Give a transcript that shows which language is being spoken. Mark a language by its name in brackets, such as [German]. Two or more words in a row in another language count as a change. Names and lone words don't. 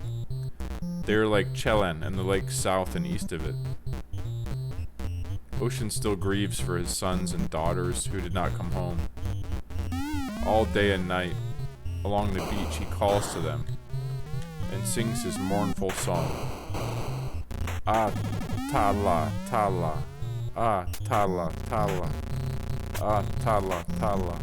[English] They are like Chelan and the lakes south and east of it. Ocean still grieves for his sons and daughters who did not come home. All day and night, along the beach, he calls to them and sings his mournful song. Ah, tala, tala. Ah, tala, tala. Ah, tala, tala.